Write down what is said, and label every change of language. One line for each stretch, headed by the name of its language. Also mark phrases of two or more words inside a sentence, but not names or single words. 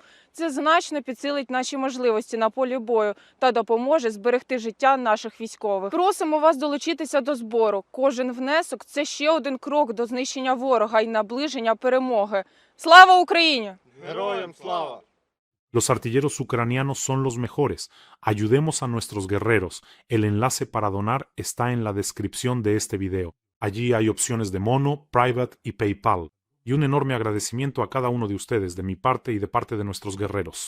Ukrainian: Це значно підсилить наші можливості на полі бою та допоможе зберегти життя наших військових. Просимо вас долучитися до збору. Кожен внесок – це ще один крок до знищення ворога і наближення перемоги. Слава Україні! Героям слава!
Spanish: Los artilleros ucranianos son los mejores. Ayudemos a nuestros guerreros. El enlace para donar está en la descripción de este video. Allí hay opciones de Mono, Private y PayPal. Y un enorme agradecimiento a cada uno de ustedes, de mi parte y de parte de nuestros guerreros.